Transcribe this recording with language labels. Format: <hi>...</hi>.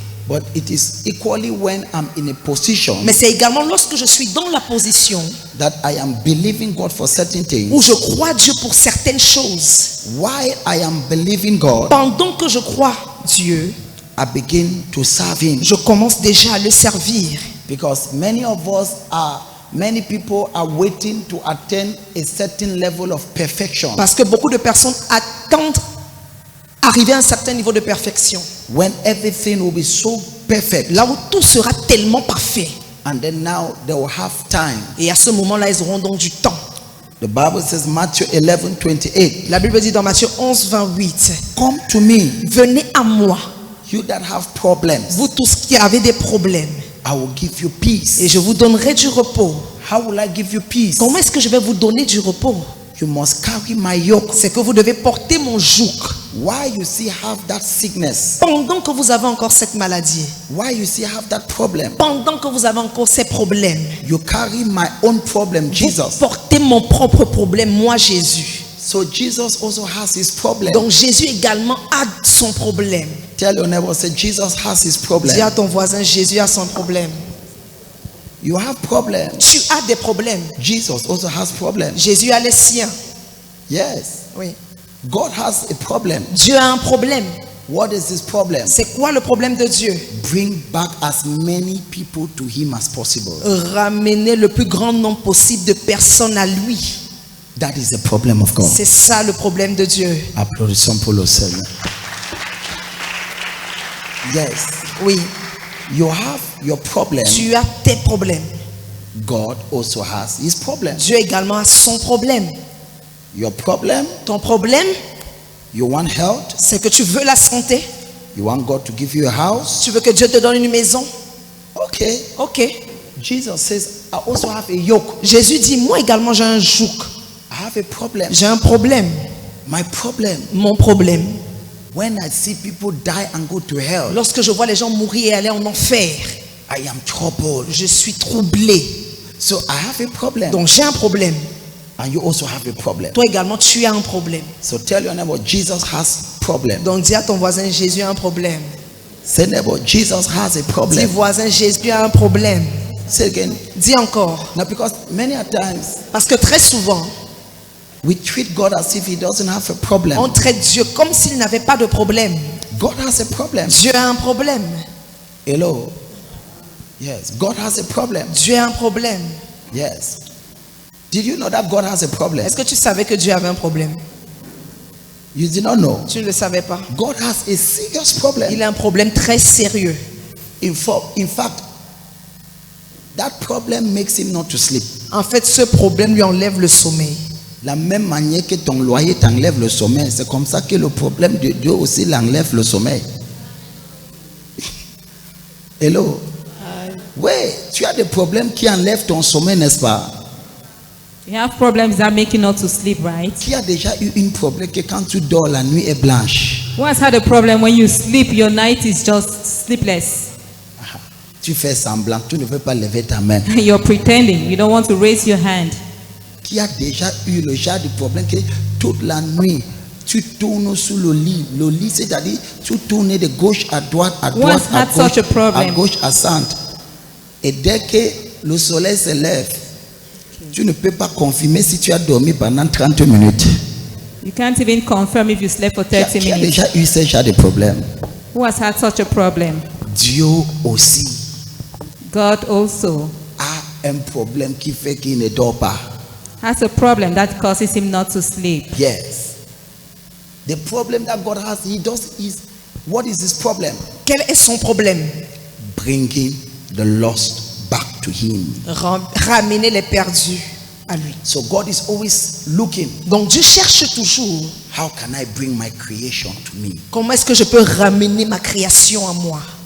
<en>But it is equally when I'm in a position</en> <fr>Mais c'est également lorsque je suis dans la position</fr> <en>that I am believing God for certain things.</en> <fr>où je crois Dieu pour certaines choses.</fr> <en>While I am believing God,</en> <fr>Pendant que je crois Dieu,</fr> <en>I begin to serve Him.</en> <fr>je commence déjà à le servir.</fr> <en>Because many people are waiting to attain a certain level of perfection.</en> <fr>Parce que beaucoup de personnes attendent arriver à un certain niveau de perfection.</fr> <en>When everything will be so perfect.</en> <fr>Là où tout sera tellement parfait.</fr> <en>And then now they will have time.</en> <fr>Et à ce moment-là, ils auront donc du temps.</fr> <en>The Bible says, Matthew 11:28.</en> <fr>La Bible dit dans Matthieu 11, 28.</fr> <en>Come to me,</en> <fr>venez à moi,</fr> <en>you that have problems.</en> <fr>vous tous qui avez des problèmes,</fr> <en>I will give you peace.</en> <fr>et je vous donnerai du repos.</fr> <en>How will I give you peace?</en> <fr>Comment est-ce que je vais vous donner du repos?</fr> <en>You must carry my yoke.</en> <fr>C'est que vous devez porter mon joug.</fr> <en>Why you still have that sickness?</en> <fr>Pendant que vous avez encore cette maladie,</fr> <en>Why you still have that problem?</en> <fr>pendant que vous avez encore ces problèmes,</fr> <en>You carry my own problem,</en> <fr>vous</fr> <en>Jesus.</en> <fr>portez mon propre problème, moi Jésus.</fr> <en>So Jesus also has his problem.</en> <fr>Donc Jésus également a son problème.</fr> <en>Tell your neighbor, say Jesus has his</en> <fr>Dis</fr> <en>problem.</en> <fr>à ton voisin, Jésus a son problème.</fr> <en>You have problems.</en> <fr>Tu as des problèmes.</fr> <en>Jesus also has problems.</en> <fr>Jésus a les siens.</fr> <en>Yes.</en> <fr>Oui.</fr> <en>God has a problem.</en> <fr>Dieu a un problème.</fr> <en>What is his problem?</en> <fr>C'est quoi le problème de Dieu?</fr> <en>Bring back as many people to him as possible.</en> <fr>Ramener le plus grand nombre possible de personnes à lui.</fr> <en>That is the problem of God.</en> <fr>C'est ça le problème de Dieu. Applaudissons pour le Seigneur.</fr> <en>Yes.</en> <fr>Oui.</fr> <en>You have your problem.</en> <fr>Tu as tes problèmes.</fr> <en>God also has his problem.</en> <fr>Dieu également a son problème.</fr> <en>Your problem,</en> <fr>Ton problème,</fr> <en>you want health,</en> <fr>c'est que tu veux la santé.</fr> <en>you want God to give you a house.</en> <fr>Tu veux que Dieu te donne une maison.</fr> <en>Okay.</en> <fr>Ok.</fr> <en>Jesus says, I also have a yoke.</en> <fr>Jésus dit, moi également j'ai un joug.</fr> <en>I have a problem.</en> <fr>J'ai un problème.</fr> <en>My problem,</en> <fr>Mon problème.</fr> <en>when I see people die and go to hell,</en> <fr>Lorsque je vois les gens mourir et aller en enfer,</fr> <en>I am troubled.</en> <fr>je suis troublé.</fr> <en>So I have a problem.</en> <fr>Donc j'ai un problème.</fr> <en>And you also have a problem.</en> <fr>Toi également tu as un problème.</fr> <en>So tell your neighbor, Jesus has problem.</en> <fr>Donc dis à ton voisin, Jésus a un problème.</fr> <en>Say neighbor, Jesus has a</en> <fr>Dis</fr> <en>problem.</en> <fr>voisin, Jésus a un problème.</fr> <en>Say again.</en> <fr>Dis encore.</fr> <en>Now because many a times</en> <fr>Parce que très souvent,</fr> <en>we treat God as if he doesn't have a problem.</en> <fr>on traite Dieu comme s'il n'avait pas de problème.</fr> <en>God has a problem.</en> <fr>Dieu a un problème.</fr> <en>Hello. Yes, God has a problem.</en> <fr>Dieu a un problème.</fr> <en>Yes. Did you know that God has a problem?</en> <fr>Est-ce que tu savais que Dieu avait un problème?</fr> <en>You did not know.</en> <fr>Tu ne le savais pas.</fr> <en>God has a serious problem.</en> <fr>Il a un problème très sérieux.</fr> <en>In fact, that problem makes him not to sleep.</en> <fr>En fait, ce problème lui enlève le sommeil. La même manière que ton loyer t'enlève le sommeil, c'est comme ça que le problème de Dieu aussi l'enlève le sommeil. Hello. Oui, tu as des problèmes qui enlèvent ton sommeil, n'est-ce pas?</fr> <en>You have problems that make you not to sleep, right?</en> <fr>Qui a déjà eu un problème que quand tu dors, la nuit est blanche?</fr> <en>Who has had a problem when you sleep, your night is just sleepless?</en> <fr>Tu fais semblant, tu ne veux pas lever ta main.</fr> <en>You're pretending. You don't want to raise your hand.</en> <fr>Qui a déjà eu le genre de problème que toute la nuit, tu tournes sous le lit. Le lit, c'est-à-dire, tu tournes de gauche à droite, à droite,</fr> <en>Once</en> <fr>à</fr> <en>had such a problem.</en> <fr>gauche, à centre. Et dès que le soleil se lève, tu ne peux pas confirmer si tu as dormi pendant 30 minutes.</fr> <en>You can't even confirm if you slept for 30</en> <fr>Qui a</fr> <en>minutes.</en> <fr>déjà eu ce genre de problème?</fr> <en>Who has had such a problem?</en> <fr>Dieu aussi</fr> <en>God also</en> <fr>a un problème qui fait qu'il ne dort pas.</fr> <en>has a problem that causes him not to sleep. Yes. The problem that God has, what is his problem?</en> <fr>Quel est son problème?</fr> <en>Bringing the lost back to him.</en> <fr>Ramener les perdus à lui.</fr> <en>So God is always looking.</en> <fr>Donc Dieu cherche toujours</fr> <en>How can I bring my creation to me?</en> <fr>comment est-ce que je peux ramener ma création à moi.</fr>